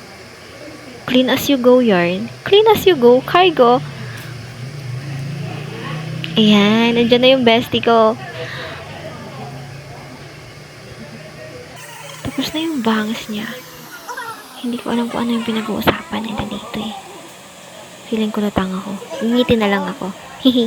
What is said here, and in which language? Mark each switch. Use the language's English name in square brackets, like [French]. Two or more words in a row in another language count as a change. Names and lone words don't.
[English] Clean as you go, yarn. Clean as you go, cargo. [Filipino] Ayan, nandiyan na yung bestie ko. Tapos na yung bangs niya. Hindi ko alam kung ano yung pinag-uusapan nila dito eh. Feeling ko natang ako. Ngiti na lang ako. Hihi.